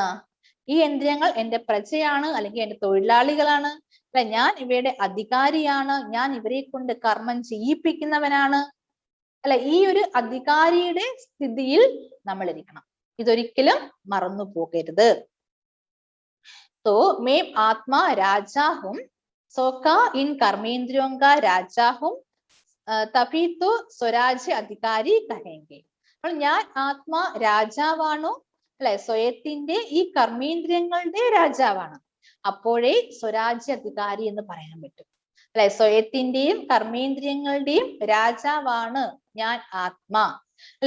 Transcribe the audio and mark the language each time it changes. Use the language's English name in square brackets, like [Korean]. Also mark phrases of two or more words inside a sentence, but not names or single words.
[Malayalam] ഈ ഇന്ദ്രിയങ്ങൾ എന്റെ പ്രജയാണ് അല്ലെങ്കിൽ എന്റെ തൊഴിലാളികളാണ് അല്ലെ, ഞാൻ ഇവയുടെ അധികാരിയാണ്, ഞാൻ ഇവരെ കൊണ്ട് കർമ്മം ചെയ്യിപ്പിക്കുന്നവനാണ് അല്ലെ. ഈ ഒരു അധികാരിയുടെ സ്ഥിതിയിൽ നമ്മൾ ഇരിക്കണം. ഇതൊരിക്കലും മറന്നു പോകരുത്. [Hindi] तो मैं आत्मा राजा हूं, सोका इन कर्मेंद्रियों का राजा हूं, तभी तो स्वराज्य अधिकारी कहेंगे. [Malayalam] അപ്പോൾ ഞാൻ ആത്മാ രാജാവാണോ അല്ലെ, സ്വയത്തിന്റെ ഈ കർമ്മേന്ദ്രിയങ്ങളുടെ രാജാവാണ്, അപ്പോഴേ സ്വരാജ്യ അധികാരി എന്ന് പറയാൻ പറ്റും അല്ലെ. സ്വയത്തിന്റെയും കർമ്മേന്ദ്രിയങ്ങളുടെയും രാജാവാണ് ഞാൻ ആത്മാ അല്ലെ.